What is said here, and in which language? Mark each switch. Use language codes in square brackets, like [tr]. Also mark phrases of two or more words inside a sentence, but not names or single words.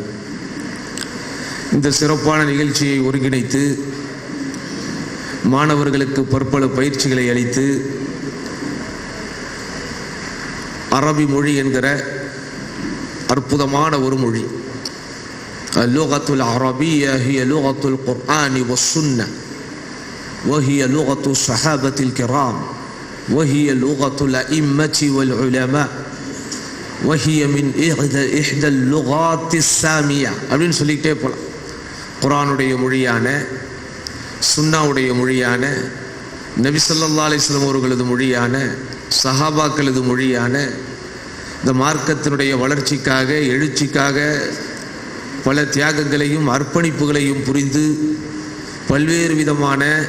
[ta] இந்த சிறப்பான நிகழ்ச்சியை ஒருங்கிணைத்து மாணவர்களுக்கு பற்பல பயிற்சிகளை அளித்து அரபி மொழி என்கிற அற்புதமான ஒரு மொழி, [ar] لغة العربية هي لغة القرآن والسنة وهي لغة الصحابة الكرام وهي لغة الأئمة والعلماء وهي من إحدى اللغات السامية. [ta] அப்படின்னு சொல்லிட்டே போலாம். குர்ஆனுடைய மொழியான, சுன்னாவுடைய மொழியான, நபி [ar] صلى الله عليه وسلم [ta] அவர்களது மொழியான, சஹாபாக்களது மொழியான, இந்த மார்க்கத்தினுடைய வளர்ச்சிக்காக எழுச்சிக்காக பல தியாகங்களையும் அர்ப்பணிப்புகளையும் புரிந்து பல்வேறு விதமான